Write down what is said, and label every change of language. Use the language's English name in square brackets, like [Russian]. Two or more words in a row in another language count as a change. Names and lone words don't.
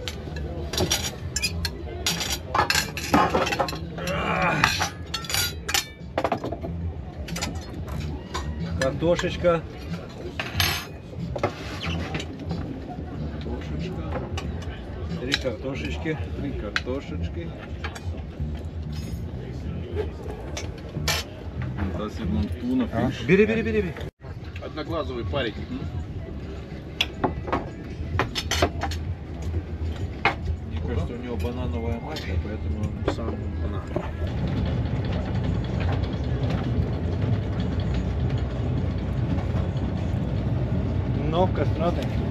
[Russian] Картошечка. Три картошечки. Три картошечки. [Latvian] Tas ir man [English] tuna fish. [Russian] Бери, бери, бери, бери. Одноглазовый парик. Мне кажется, у него банановая масло, поэтому он сам банан. [Latvian] Nu, kas notiek?